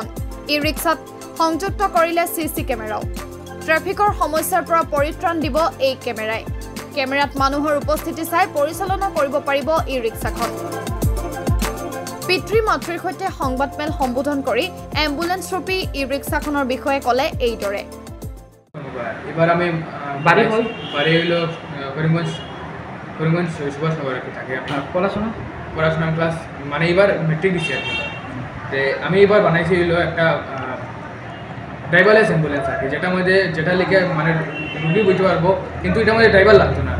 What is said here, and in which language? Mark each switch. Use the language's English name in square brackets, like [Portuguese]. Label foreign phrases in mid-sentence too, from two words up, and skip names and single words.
[Assamese] ই-ৰিক্সাত সংযুক্ত কৰিলে চিচি কেমেৰাও। ট্ৰেফিকৰ সমস্যাৰ পৰা পৰিত্ৰাণ দিব এই কেমেৰাই। কেমেৰাত মানুহৰ উপস্থিতি চাই পৰিচালনা কৰিব পাৰিব ই-ৰিক্সাখন। পিতৃ মাতৃৰ সৈতে সংবাদমেল সম্বোধন কৰি এম্বুলেন্সৰূপী ই-ৰিক্সাখনৰ বিষয়ে ক'লে এইদৰে। [Bangla] এবার আমি বাড়ি হলো করিমগঞ্জ সুভাষ নগর থাকে। আপনার পড়াশোনা ক্লাস মানে এবার মেট্রিক দিচ্ছি আর কি। আমি এবার বানাইছি হলো একটা [English] driverless ambulance [Bangla] আর কি, যেটা লিখে মানে রুগী বুঝতে পারবো, কিন্তু এটার মধ্যে ড্রাইভার লাগতো না।